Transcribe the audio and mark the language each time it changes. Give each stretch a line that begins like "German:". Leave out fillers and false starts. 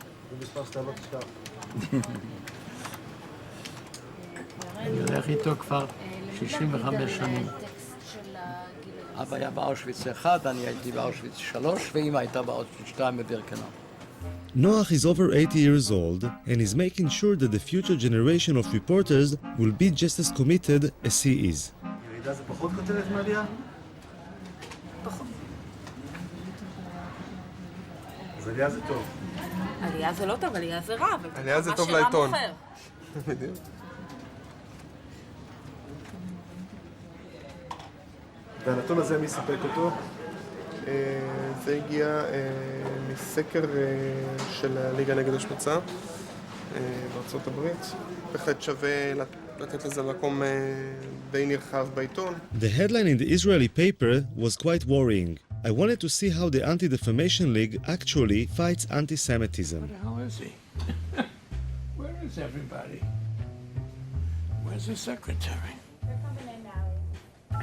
Hebrew: זה מספר שאתה לא תשכח. אני הולך איתו כבר 65 שנים. אבא היה באושוויץ 1, אני הייתי באושוויץ 3, ואמא הייתה באושוויץ 2 בבירקנאו.
English: Noach is over 80 years old and is making sure that the future generation of reporters will be just as committed as he is.
Hebrew: ירידה זה פחות כותרת מעלייה? פחות. אז עלייה זה טוב. עלייה זה לא טוב, עלייה זה רע. עלייה זה טוב לעיתון. בדיוק. והנתון הזה מי סיפק אותו? זה הגיע מסקר של הליגה נגד השמצה בארצות הברית. בהחלט שווה לתת לזה מקום די נרחב בעיתון.
English: The headline in the Israeli paper was quite worrying. I wanted to see how the Anti-Defamation League actually fights anti-Semitism. Where the hell is he? Where is everybody? Where's the secretary? They're coming in now.